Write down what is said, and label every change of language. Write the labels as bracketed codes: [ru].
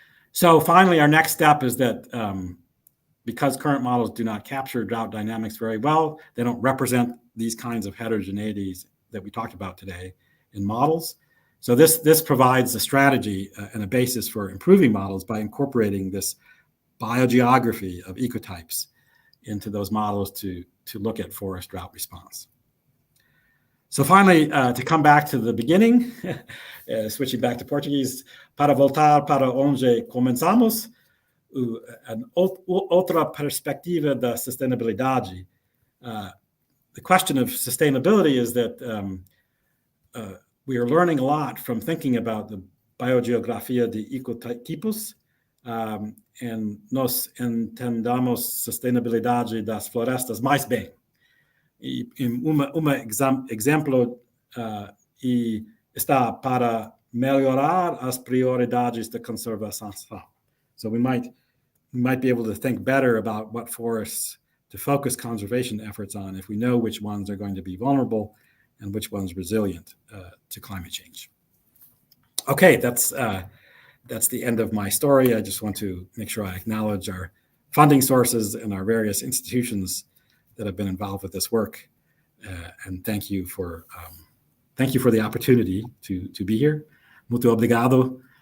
[en] So finally, our next step is that because current models do not capture drought dynamics very well, they don't represent these kinds of heterogeneities that we talked about today in models. So this provides a strategy and a basis for improving models by incorporating this biogeography of ecotypes into those models to look at forest drought response. So finally, to come back to the beginning, switching back to Portuguese, [pt] para voltar para onde começamos, outra perspectiva da sustentabilidade. [en] The question of sustainability is that we are learning a lot from thinking about the [pt] biogeografia de ecotipos, [en] and [pt] nós entendamos sustentabilidade das florestas mais bem. E exemplo está para melhorar as prioridades da conservação. [en] So we might be able to think better about what forests to focus conservation efforts on if we know which ones are going to be vulnerable and which ones resilient to climate change. Okay, that's the end of my story. I just want to make sure I acknowledge our funding sources and our various institutions that have been involved with this work, and thank you for the opportunity to be here. [pt] Muito obrigado.